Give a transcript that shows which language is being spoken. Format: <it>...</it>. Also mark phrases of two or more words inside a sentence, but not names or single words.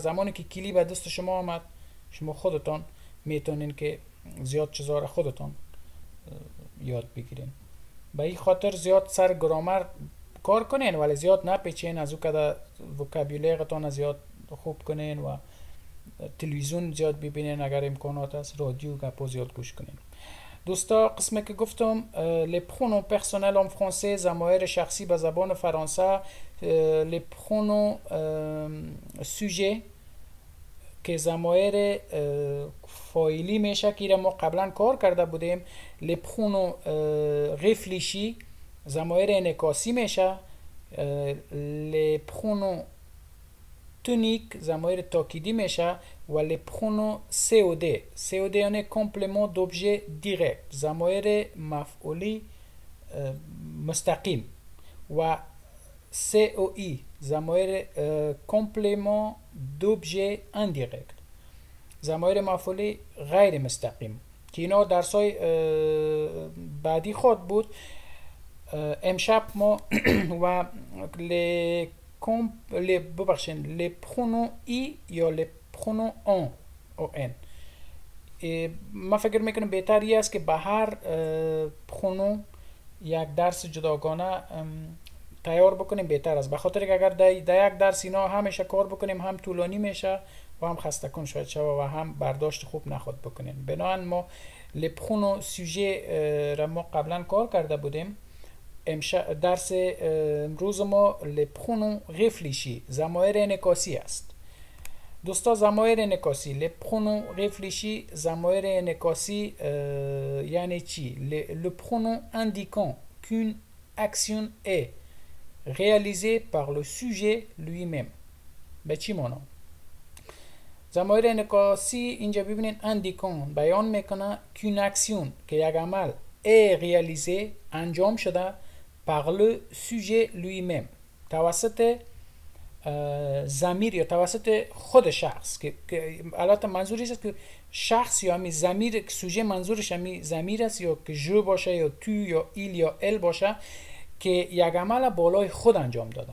<fa>زمانی که کلی به دست شما آمد شما خودتان میتونین که زیاد چیزا را خودتان یاد بگیرین. به این خاطر زیاد سر گرامر کار کنین ولی زیاد نپیچین، از او که وکابیولرتان زیاد خوب کنین و تلویزیون زیاد ببینین اگر امکانات است، رادیو گپو زیاد گوش کنین. دوستا قسمی که گفتم</fa> <fr>les pronoms personnels en français،</fr> <fa>ضمایر شخصی به زبان فرانسه،</fa> <fr>les pronoms sujet</fr> <fa>که ضمایر فاعلی میشه که ما قبلا کار کرده بودیم.</fa> <fr>les pronoms réfléchis</fr> <fa>ضمایر انعکاسی میشه.</fa> <fr>les pronoms tonique</fr> <fa>ضمایر تاکیدی میشه و</fa> <fr>les pronoms COD</fr> <fa>یعنی</fa> <fr>complément d'objet direct</fr> <fa>ضمایر مفعولی مستقیم و COI ضمایر</fa> <fr>complément d'objet indirect</fr> <fa>ضمایر مفعولی غیر مستقیم که اینا درسای بعدی خود بود. امشب ما و</fa> <fr>les pronoms i</fr> <fa>یا</fa> <fr>les pronoms on</fr> <fa>ما فکر میکنم بهتر است که به هر پرونوم یک درس جداگانه تیار بکنیم بهتر است، به خاطر که اگر در یک درس اینا همیشه کار بکنیم هم طولانی میشه و هم خسته کن شاید شوه و هم برداشت خوب نخواد بکنیم. بنابراین ما</fa> <fr>les pronoms sujet</fr> <fa>را ما قبلا کار کرده بودیم. درس امروز ما</fa> <fr>les pronoms réfléchis</fr> <fa>ضمایر انعکاسی است. دوستا ضمایر انعکاسی</fa> <fr>les pronoms réfléchis</fr> <fa>ضمایر انعکاسی یعنی چی؟</fa> <fr>le pronom indiquant qu'une action est réalisée par le sujet lui-même.</fr> <fa>به چی مانا؟ ضمایر انعکاسی اینجا ببینین indiquant بیان میکنه</fa> <fr>qu'une action</fr> <fa>که یک عمل</fa> <fr>est réalisé</fr> <fa>انجام شده</fa> <fr>par le sujet lui-même</fr> <fa>توسط ضمیر یا توسط خود شخص که البته منظوری است که شخص یا همی ضمیر سوژه منظورش همی ضمیر است یا که جو باشه یا تو یا ایل یا ال باشه که یک عمل بالای خود انجام داده.</fa>